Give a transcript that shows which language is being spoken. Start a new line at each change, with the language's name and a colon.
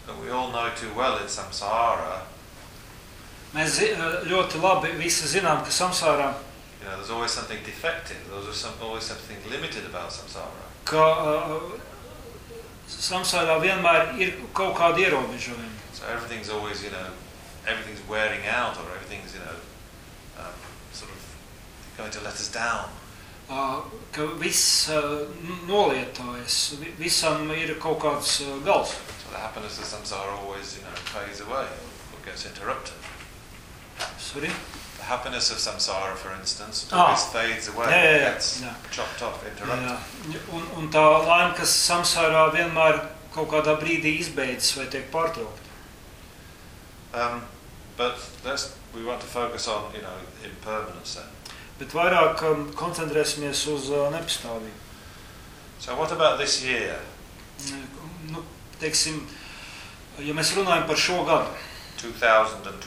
English: And we all know too well in samsara.
Latvian: Mēs ļoti labi visi zinām, ka samsārā
English: you know, there's always something defective, there's always something limited about samsara.
Latvian: Ka samsārā vienmēr ir kaut kādi ierobežojumi.
English: So everything's always, you know, everything's wearing out or everything's, you know, sort of going to let us down.
Latvian: Ka viss nolietojas, visam ir kaut kāds gals.
English: So the happiness of samsara always, you know, fades away or gets interrupted. Sorry? The happiness of samsara, for instance, always fades away or gets chopped off, interrupted.
Latvian: Jā. Un tā laime, kas samsārā vienmēr kaut kādā brīdī izbeidzas vai tiek pārtraukt.
English: But let's, we want to focus on, you know, impermanence.
Latvian: Bet vairāk koncentrēsimies uz nepastāvību.
English: So what about this year?
Latvian: Nu, teiksim, ja mēs runājam par šo gadu.